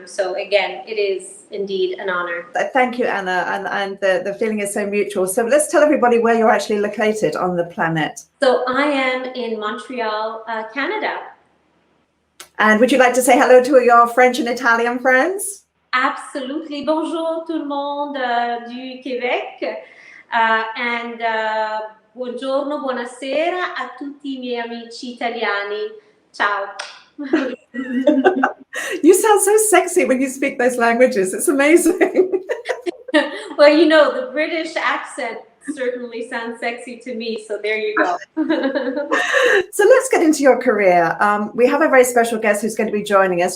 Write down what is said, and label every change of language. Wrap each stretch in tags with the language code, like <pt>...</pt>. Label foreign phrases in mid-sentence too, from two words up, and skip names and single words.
<en>So again, it is indeed an honor. Thank you, Anna. And the feeling is so mutual. So let's tell everybody where you're actually located on the planet. So I am in Montreal, Canada. And would you like to say hello to your French and Italian friends? Absolutely.</en> <fr>Bonjour tout le monde du Québec.</fr> <it>Buongiorno, buonasera a tutti I miei amici italiani. Ciao.</it> <en>You sound so sexy when you speak those languages. It's amazing. Well, the British accent certainly sounds sexy to me, so there you go. So let's get into your career. We have a very special guest who's going to be joining us.</en>